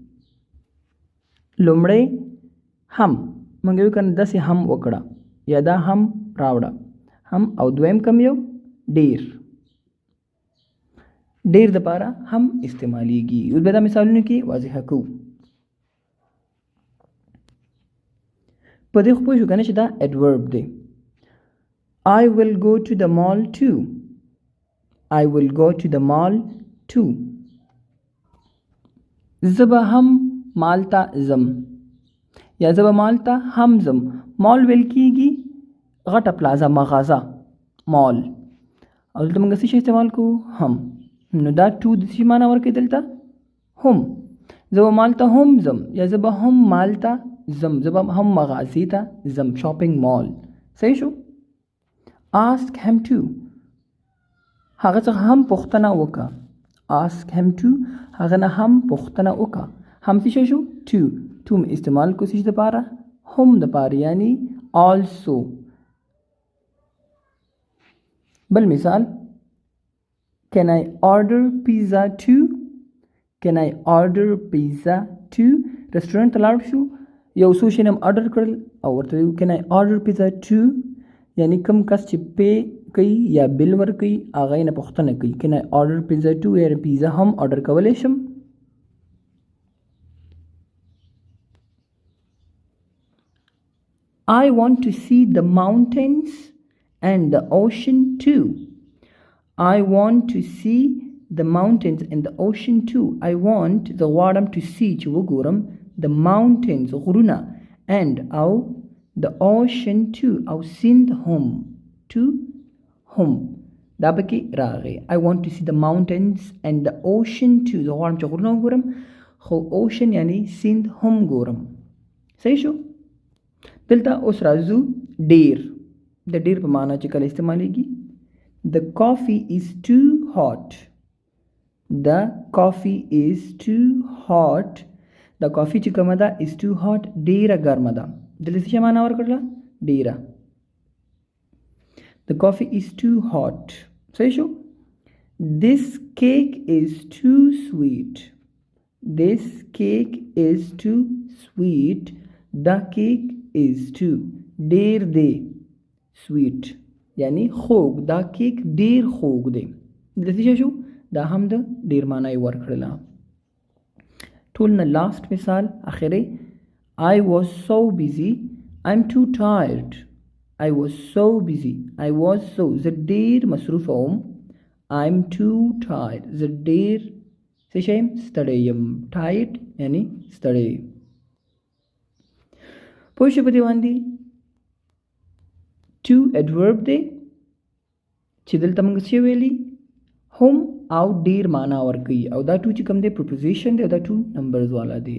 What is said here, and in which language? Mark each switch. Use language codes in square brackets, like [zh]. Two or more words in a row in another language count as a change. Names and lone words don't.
[ps] لومړی هم موږ یو کنه داسې هم وکړه یا دا هم راوړه هم او دویم کم یو ډیر. ډیر دپاره هم استعمالیږي. اوس بیا دا مثالونو کې واضحه کوو. په دې خو پوه شو که نه چې دا adverb دی. [en] I will go to the mall too. I will go to the mall too. [ps] زه به هم مال ته ځم یا زه به مال ته هم ځم. مال ویل کېږي غټه پلازه مغازه مال او دلته موږ څه شی استعمال کوو؟ هم. نو دا ټو د څه معنی ورکوي دلته؟ هم. زه به مال ته هم ځم یا زه به هم مال ته ځم. زه به هم مغازې ته ځم. شاپینګ مال. صحیح شو؟ [en] ask him to [ps] هغه څخه هم پوښتنه وکړه. [en] ask him to [ps] هغه نه هم پوښتنه وکړه. هم څه شی شو؟ to. to مې استعمال کو څه دپاره؟ هم دپاره یعنی [en] also. [ps] بل مثال [en] can I order pizza too? can I order pizza too? [ps] رستورانټ ته لاړ شو یو څو شیان هم آرډر کړل او ورته ویو [en] can I order pizza too؟ [ps] یعنی کوم کس چې پے کوي یا بل ورکوي هغه یې نه پوښتنه کوي. [en] can I order pizza too؟ [ps] یا پیزا هم آرډر کولی شم. [en] I want to see the mountains and the ocean too. I want to see the mountains and the ocean too. I want the [ps] غواړم [en] to see [ps] چې وګورم [en] the mountains [ps] غرونه and او [en] the ocean too [ps] او سیند هم to هم دا پکې راغی. [en] I want to see the mountains and the ocean too. [ps] زه غواړم چې غرونه وګورم خو ocean یعنی سیند هم ګورم. صحیح شو؟ دلته اوس راځو ډیر. د ډیر په معنا چې کله استعمالیږي [en] the coffee is too hot. the coffee is too hot. [ps] د کافي چې کومه ده [en] is too hot [ps] ډیره ګرمه ده. دلته څه معنا ورکړله؟ ډیره. [en] the coffee is too hot. [ps] صحیح شو؟ [en] this cake is too sweet. this cake is too sweet. the cake is too [ps] ډیر دی [en] sweet [ps] یعنی خوږ. دا کیک ډیر خوږ دی. دلته څه شو؟ دا هم د ډیر معنا یې ورکړله. ټول نه لاست مثال اخري [en] I was so busy I'm too tired. I was so busy. I was so [ps] زه ډیر مصروف وم. [en] I'm too tired. [ps] زه ډیر څه شی یم؟ ستړی یم. tired یعنی ستړی. پوه شو په دې باندې؟ to adverb دی چې دلته موږ څه ویلي؟ هم او ډیر معنا ورکوي او دا ټو چې کوم دی پروپوزیشن دی او دا ټو نمبرز والا دی.